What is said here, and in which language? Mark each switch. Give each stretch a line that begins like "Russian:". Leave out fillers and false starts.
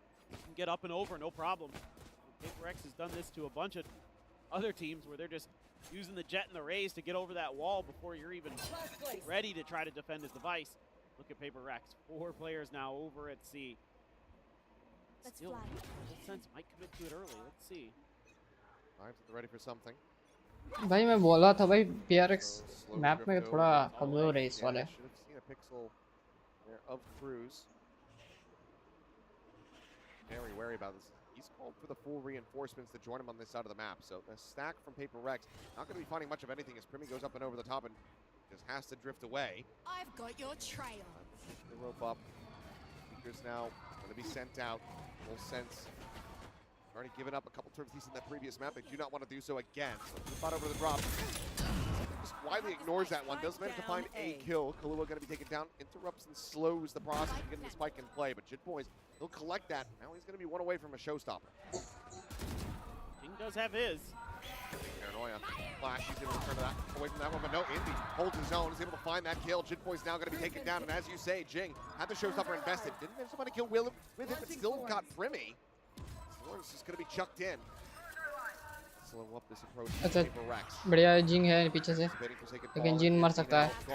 English: You can get up and over, no problem. Paper X has done this to a bunch of other teams where they're just using the jet and the rays to get over that wall before you're even ready to try to defend his device. Look at Paper Rex. 4 players now over at C. Still, Full Sense might commit to it early. Let's see. Ready for something.
Hindi: भाई मैं बोला था भाई PRX map में थोड़ा कमजोर है इस वाले.
English: Should have seen a pixel there of Cruz. Very wary about this. He's called for the full reinforcements to join him on this side of the map. So the stack from Paper Rex not going to be finding much of anything as Premi goes up and over the top and just has to drift away. I've got your trail. The rope up. Speakers now going to be sent out. Full Sense already given up a couple turf-thieves in that previous map. They do not want to do so again. So spot over the drop. Just widely ignores that one. Does manage to find a kill. Kahlua going to be taken down. Interrupts and slows the process of getting the spike in play. But Jit Boys, he'll collect that. Now he's going to be one away from a showstopper. King does have his. Paranoia. Flash, he's able to turn that away from that one, but no, Indy holds his own, is able to find that kill. Jit Boy's now going to be taken down, and as you say, Jing had the showstopper invested. Didn't manage to find a kill with him, but still got Premi. Lawrence is going to be chucked in. Slow up this approach to
Hindi: अच्छा
English: Paper Rex.
Hindi: बढ़िया जिंग है पीछे से लेकिन जिन मर सकता है.